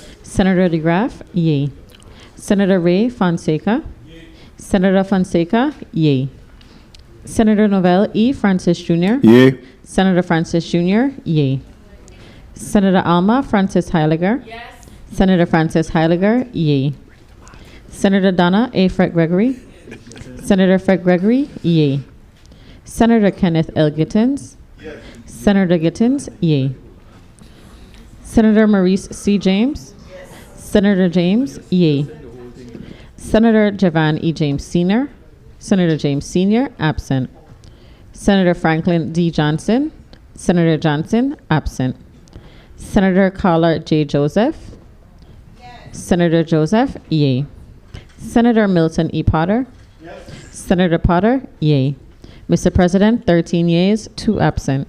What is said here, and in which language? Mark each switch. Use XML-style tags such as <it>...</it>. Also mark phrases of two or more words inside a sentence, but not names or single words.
<en>Senator DeGraff, yea. Senator Ray Fonseca. Senator Fonseca, yea. Senator Novell E. Francis Jr. Yea. Senator Francis Jr., yea. Senator Alma Francis Heiliger. Yes. Senator Francis Heiliger, yea. Senator Donna A. Fred Gregory. Senator Fred Gregory, yea. Senator Kenneth L. Gittins. Yes. Senator Gittins, yea. Senator Maurice C. James. Yes. Senator James, yea. Senator Javan E. James Sr. Senator James Sr., absent. Senator Franklin D. Johnson. Senator Johnson, absent. Senator Carla J. Joseph. Yes. Senator Joseph, yea. Senator Milton E. Potter. Yes. Senator Potter, yea. Mr. President, 13 yeas, 2 absent.</en>